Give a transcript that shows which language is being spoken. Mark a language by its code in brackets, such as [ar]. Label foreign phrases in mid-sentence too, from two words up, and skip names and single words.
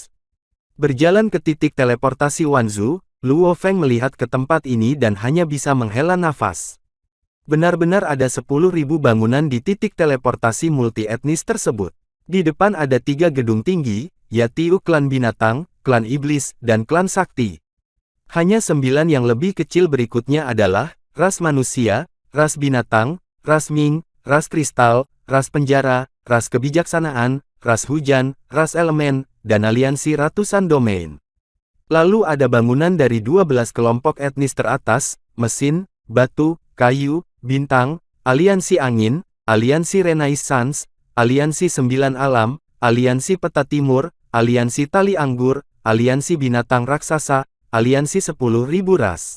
[id] Berjalan ke titik teleportasi Wanzu, Luo Feng melihat ke tempat ini dan hanya bisa menghela nafas. Benar-benar ada 10.000 bangunan di titik teleportasi multi-etnis tersebut. Di depan ada 3 gedung tinggi, yaitu klan binatang, klan iblis, dan klan sakti. Hanya 9 yang lebih kecil berikutnya adalah, ras manusia, ras binatang, ras Ming, ras kristal, ras penjara, ras kebijaksanaan, ras hujan, ras elemen, dan aliansi ratusan domain. Lalu ada bangunan dari 12 kelompok etnis teratas, mesin, batu, kayu, bintang, aliansi angin, aliansi Renaissance, aliansi 9 alam, aliansi peta timur, aliansi tali anggur, aliansi binatang raksasa, aliansi 10.000 ras.